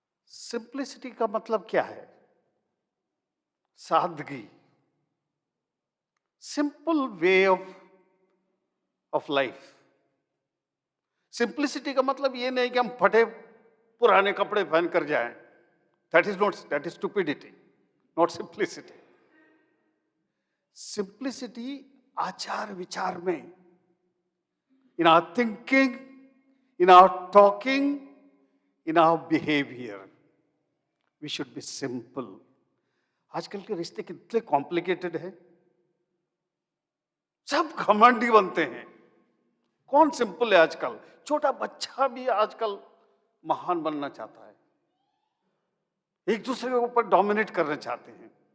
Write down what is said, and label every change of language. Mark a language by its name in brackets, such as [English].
[Hindi] Simplicity का मतलब क्या है? सादगी, simple way of life. Simplicity का मतलब ये नहीं कि हम फटे पुराने कपड़े पहन कर जाएं। [English] That is stupidity, not simplicity. [Hindi] Simplicity आचार विचार में, [English] in our thinking, in our talking, in our behavior, we should be simple. [Hindi] आजकल के रिश्ते कितने कॉम्प्लिकेटेड हैं, सब घमंडी बनते हैं। कौन सिंपल है आजकल? छोटा बच्चा भी आजकल महान बनना चाहता है, एक दूसरे के ऊपर डोमिनेट करना चाहते हैं।